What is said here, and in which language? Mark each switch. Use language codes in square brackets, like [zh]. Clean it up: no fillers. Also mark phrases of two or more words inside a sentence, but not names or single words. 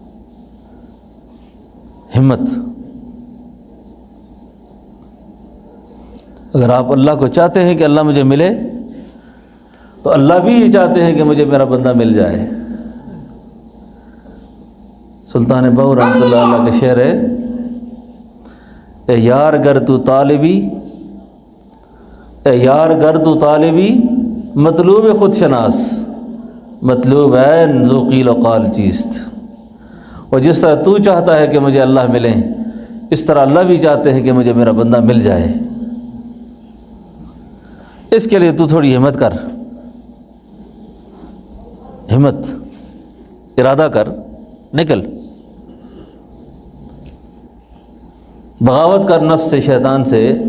[ur] ہمت، اگر آپ اللہ کو چاہتے ہیں کہ اللہ مجھے ملے، تو اللہ بھی یہ چاہتے ہیں کہ مجھے میرا بندہ مل جائے۔ سلطان بہو [ar] رحمۃ اللہ علیہ [ur] کا شعر ہے، [fa] اے یار گر تو طالبی، اے یار گر تو طالبی، مطلوب خود شناس، مطلوب عین ذو قیل و قال چیست۔ [ur] اور جس طرح تو چاہتا ہے کہ مجھے اللہ ملے، اس طرح اللہ بھی چاہتے ہیں کہ مجھے میرا بندہ مل جائے۔ اس کے لیے تو تھوڑی ہمت کر، ہمت، ارادہ کر، نکل، بغاوت کر نفس سے، شیطان سے۔